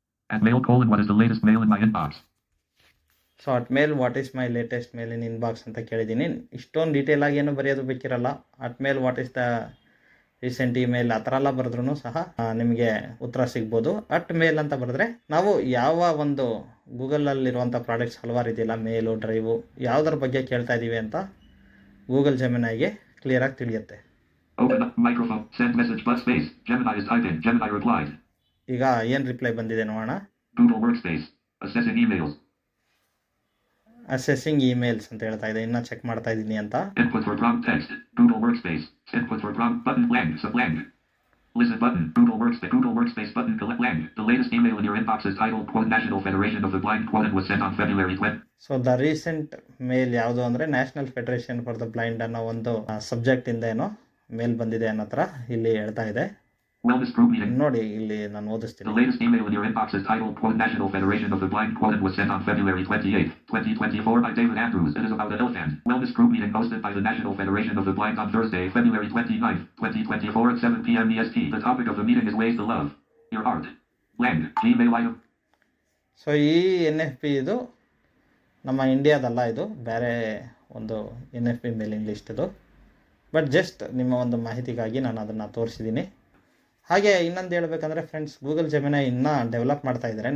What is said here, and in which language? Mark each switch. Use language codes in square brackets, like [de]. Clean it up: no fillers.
[en] At mail : what is the latest mail in my inbox? So @mail what is my latest mail in inbox [kn] ಅಂತ ಕೇಳಿದ್ದೀನಿ. ಇಷ್ಟೊಂದು detail ಆಗಿ ಏನು ಬರೆಯೋದು ಬೇಕಿರಲ್ಲ. [en] @mail what is the recent email [kn] ಆ ಥರ ಎಲ್ಲ ಬರೆದ್ರೂ ಸಹ ನಿಮಗೆ ಉತ್ತರ ಸಿಗ್ಬೋದು. @mail ಅಂತ ಬರೆದ್ರೆ ನಾವು ಯಾವ ಒಂದು ಗೂಗಲಲ್ಲಿರುವಂಥ ಪ್ರಾಡಕ್ಟ್ಸ್ ಹಲವಾರು ಇದೆಯಲ್ಲ, ಮೇಲು, ಡ್ರೈವು, ಯಾವುದರ ಬಗ್ಗೆ ಕೇಳ್ತಾ ಇದ್ದೀವಿ ಅಂತ ಗೂಗಲ್ ಜೆಮಿನೈಗೆ ಕ್ಲಿಯರಾಗಿ ತಿಳಿಯುತ್ತೆ. [en] Open up microphone. Send message but space. Gemini is typing. Gemini replied. [kn] ಈಗ ಏನು ರಿಪ್ಲೈ ಬಂದಿದೆ ನೋಡೋಣ. [en] Google Workspace. Assessing emails. Assessing emails [kn] ಅಂತ ಹೇಳ್ತಾ ಇದೆ. ಇನ್ನೂ ಚೆಕ್ ಮಾಡ್ತಾ ಇದ್ದೀನಿ ಅಂತ. [en] Input for prompt text. Google Workspace. Input for prompt button blank. Blank. Listen button. Google Workspace button. Collect land. The latest email in your inbox is titled, quote, National Federation of the Blind, quote, and was sent on February 20. So the recent mail [kn] ಯಾವುದು ಅಂದರೆ national federation for the blind ಅನ್ನೋ ಒಂದು subject ಇಂದ ಏನೋ ಮೇಲ್ ಬಂದಿದೆ ಅನ್ನೋ ಥರ ಇಲ್ಲಿ ಹೇಳ್ತಾ ಇದೆ. [en] Wellness group meeting. [kn] ನೋಡಿ ಇಲ್ಲಿ ನಾನು ಓದಿಸ್ತೀನಿ. [en] The latest email in your inbox is titled, quote, National Federation of the Blind, quote, and was sent on February 28, 2024 by David Andrews. It is about the Ilfan Wellness group meeting hosted by the National Federation of the Blind on Thursday, February 29, 2024 at 7 p.m. EST. The topic of the meeting is ways to love your art. Land. Gmail item. [kn] So ಈ NFP ಇದು ನಮ್ಮ ಇಂಡಿಯಾದಲ್ಲ, ಇದು ಬೇರೆ ಒಂದು NFP mailing list ಇದು. [en] but just [kn] ನಿಮ್ಮ ಒಂದು ಮಾಹಿತಿಗಾಗಿ ನಾನು ಅದನ್ನು ತೋರಿಸಿದ್ದೀನಿ. ಹಾಗೆ ಇನ್ನೊಂದು ಹೇಳ್ಬೇಕಂದ್ರೆ ಫ್ರೆಂಡ್ಸ್, ಗೂಗಲ್ ಜೆಮಿನೈ ಇನ್ನೂ ಡೆವಲಪ್ ಮಾಡ್ತಾ ಇದ್ದಾರೆ.